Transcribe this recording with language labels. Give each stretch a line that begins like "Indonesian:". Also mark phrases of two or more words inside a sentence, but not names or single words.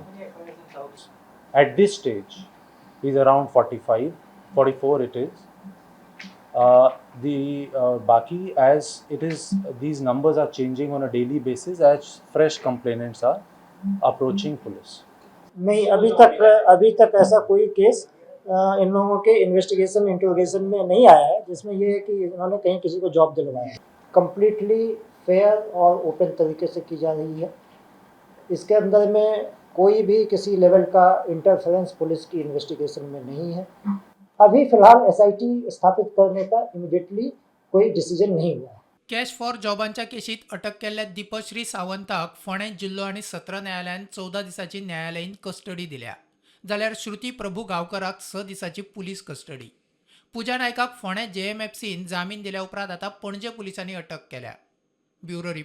English: At this stage is around 45, 44 it is. The Baki, as it is, these numbers are changing on a daily basis as fresh complainants are approaching police.
Hindi: नहीं, अभी तक ऐसा कोई केस इन लोगों के
English: investigation interrogation
Hindi: में नहीं आया है जिसमें ये है कि इन्होंने कहीं किसी को जॉब दिलवाया है।
English: completely fair
Hindi: और ओपन तरीके से की जा रही है। इसके अंदर में कोई भी किसी लेवल का इंटरफेरेंस पुलिस की इन्वेस्टिगेशन में नहीं है। अभी फिलहाल एसआईटी स्थापित करने का इमिडिएटली कोई डिसिजन नहीं हुआ है।
English: cash for
Konkani: जॉबांच्या केशीत अटक केल्ल्या दीपश्री सावंताक फोंडे जिल्लो आनी सत्र न्यायालयान 14 दिसांची न्यायालयीन कस्टडी दिल्या, जाल्यार श्रुती प्रभू गांवकराक 6 दिसांची पुलीस कस्टडी. पुजा नायकाक फोंडे JMFCन जामीन दिल्या उपरांत आतां पणजे पुलिसांनी अटक केल्या.